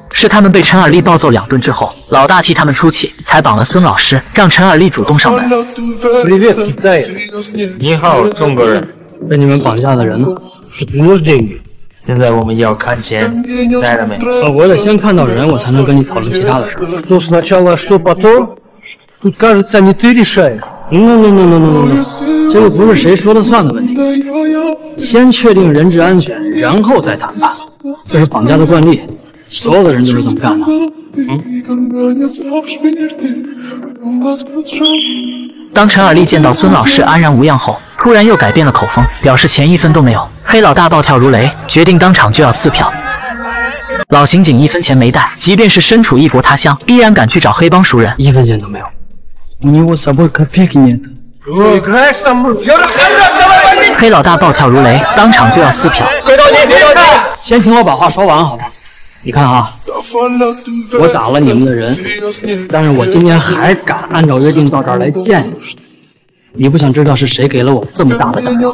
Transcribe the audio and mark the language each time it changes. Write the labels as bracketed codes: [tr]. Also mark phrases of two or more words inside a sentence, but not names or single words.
[zh] 是他们被陈尔利暴揍2顿之后，老大替他们出气，才绑了孙老师，让陈尔利主动上门。你好，中国人。被你们绑架的人呢？是多这个。现在我们要看钱，带了没？我得先看到人，我才能跟你讨论其他的事。 [ru] Что сначала, что потом? Тут, кажется, не ты решаешь. [zh] No， 这个不是谁说了算的问题。先确定人质安全，然后再谈判，这是绑架的惯例，所有的人都是这么干的。当陈尔利见到孙老师安然无恙后，突然又改变了口风，表示钱1分都没有。黑老大暴跳如雷，决定当场就要撕票。老刑警1分钱没带，即便是身处异国他乡，依然赶去找黑帮赎人。 1分钱都没有。 [ru] У него с собой копейки нет。 [zh] 黑老大暴跳如雷，当场就要撕票。先听我把话说完，好吧？你看啊，我打了你们的人，但是我今天还敢按照约定到这儿来见你。你不想知道是谁给了我这么大的打扰？